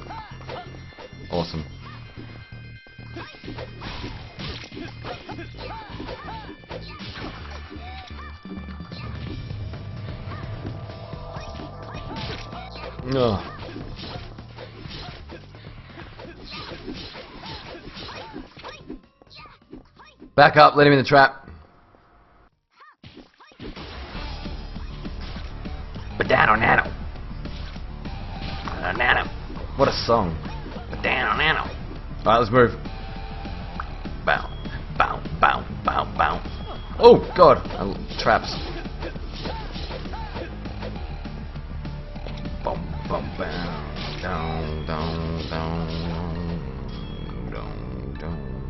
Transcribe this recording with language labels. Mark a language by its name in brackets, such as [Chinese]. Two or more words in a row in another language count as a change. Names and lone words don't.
[English] Awesome. Ugh. Back up, let him in the trap. Banana nano. Nano. What a song. Banana nano. Alright, let's move. Bow. Bow. Bow. Bow. Bow. Oh god. Traps. Boom. Boom. Bow. Down. Down. Down. Down. Down.